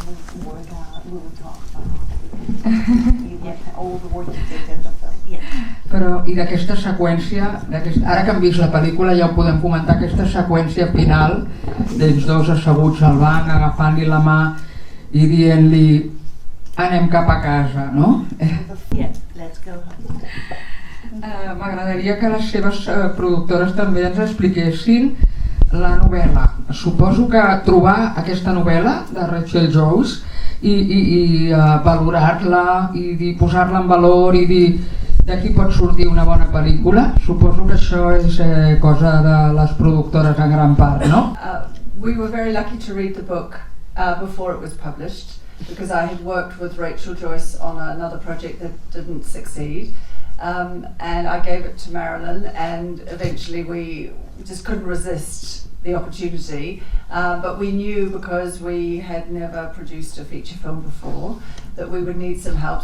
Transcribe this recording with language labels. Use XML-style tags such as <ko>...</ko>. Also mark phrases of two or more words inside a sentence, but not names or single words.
<ca>Per Però, i d'aquesta seqüència, ara que hem vist la pel·lícula ja ho podem comentar, aquesta seqüència final d'ells dos asseguts al banc, agafant-li la mà i dient-li anem cap a casa, no?</ca> <en>Yeah, let's go home.</en> <ca>M'agradaria que les seves productores també ens expliquessin la novel·la. Suposo que trobar aquesta novel·la de Rachel Joyce i valorar-la i posar-la en valor i dir d'aquí pot sortir una bona pel·lícula, suposo que això és cosa de les productores en gran part, no?</ca> <en>We were very lucky to read the book before it was published, because I had worked with Rachel Joyce on another project that didn't succeed, and I gave it to Marilyn, and eventually we just couldn't resist the opportunity, but we knew, because we had never produced a feature film before, that we would need some help.</en>